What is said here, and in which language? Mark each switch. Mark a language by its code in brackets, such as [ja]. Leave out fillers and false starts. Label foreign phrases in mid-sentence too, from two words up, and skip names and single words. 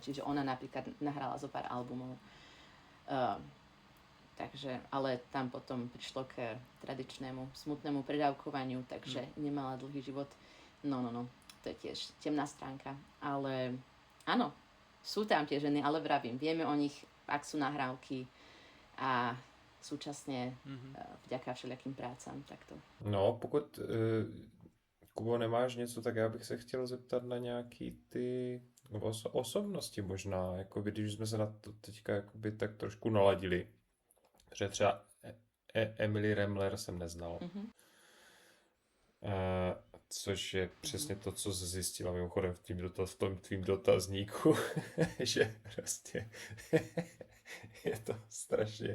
[sk] Čiže ona napríklad nahrala zo pár albumov. Takže, ale tam potom prišlo k tradičnému smutnému predávkovaniu, takže nemala dlhý život. No. To je tiež temná stránka. Ale áno, sú tam tie ženy, ale vravím, vieme o nich, ak sú nahrávky a súčasně vďaka všelijakým prácám. Takto. [cs] No, pokud, Kubo, nemáš něco, tak já bych se chtěl zeptat na nějaký ty osobnosti možná, jakoby, když jsme se na to teďka jakoby tak trošku naladili. Protože třeba Emily Remler jsem neznal. Což je přesně to, co jsi zjistila mimochodem v tom tvým dotazníku, že prostě je to strašně